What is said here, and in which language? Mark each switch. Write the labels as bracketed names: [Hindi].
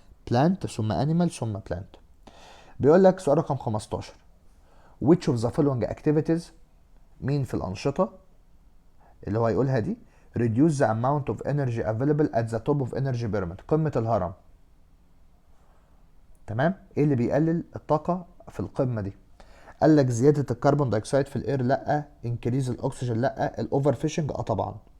[English] Plant ثم animal ثم plant. [Arabic] بيقول لك سؤال رقم 15 [English] which of the following activities، [Arabic] مين في الانشطه اللي هو هيقولها دي [English] reduce the amount of energy available at the top of energy pyramid، [Arabic] قمه الهرم. تمام. ايه اللي بيقلل الطاقه في القمه دي؟ قال لك زياده الكربون دايوكسيد في الاير لا، انكريز الاكسجين لا، الاوفر فيشنج طبعا.